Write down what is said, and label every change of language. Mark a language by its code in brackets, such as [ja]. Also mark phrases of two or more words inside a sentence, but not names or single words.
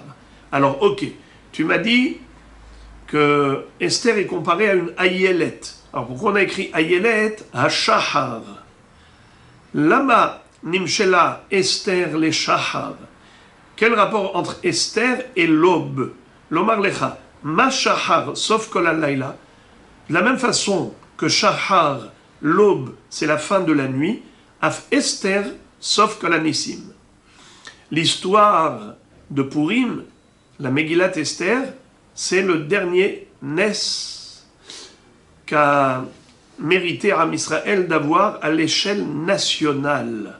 [fr] Alors, ok, tu m'as dit que Esther est comparée à une Ayelet. Alors pourquoi on a écrit [he] אילת השחר? למה נמשלה אסתר לשחר. [fr] Quel rapport entre Esther et l'aube? [he] לומר לך, מה שחר, סוף כל הלילה. [fr] De la même façon que Shahar, l'aube, c'est la fin de la nuit, [he] אף אסתר, סוף כל הניסים. [fr] L'histoire de Purim, la Megillat Esther, c'est le dernier Nes qu'a mérité [he] עם ישראל [fr] d'avoir à l'échelle nationale.